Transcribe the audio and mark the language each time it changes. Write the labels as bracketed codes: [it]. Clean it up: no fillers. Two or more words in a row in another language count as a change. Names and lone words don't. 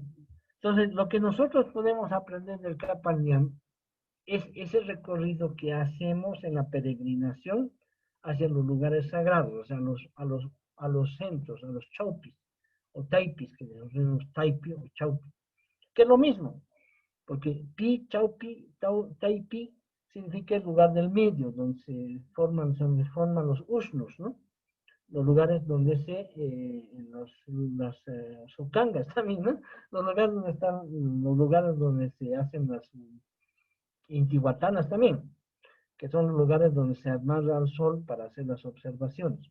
[es] Entonces, lo que nosotros podemos aprender del Capayán es ese recorrido que hacemos en la peregrinación hacia los lugares sagrados, o sea, a los centros, a los chaupis, o taipis, que decimos taipi o chaupi, que es lo mismo, porque pi, chaupi, taipi, significa el lugar del medio, donde se forman los ushnus, ¿no? Los lugares donde las sucangas también, ¿no? Los lugares donde se hacen las intihuatanas también, que son los lugares donde se amarra al sol para hacer las observaciones.